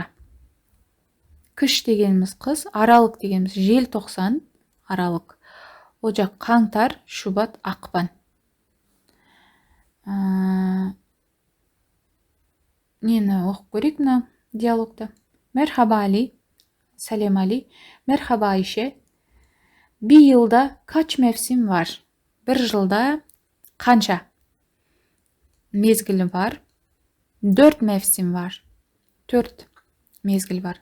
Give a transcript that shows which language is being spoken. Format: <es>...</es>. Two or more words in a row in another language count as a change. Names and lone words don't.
<kk>Kış дегеніміз қыс, аралық дегеніміз желтоқсан, аралық. Ocak, қаңтар, Şubat, ақпан. Нені оқып көрейік мына диалогта.</kk> <tr>Merhaba Ali, Selam Ali. Merhaba Ayşe. Bir yılda kaç mevsim var? Bir yılda</tr> <kk>қанша mezgili</kk> <tr>var? 4 mevsim var. 4 mezgil var.</tr>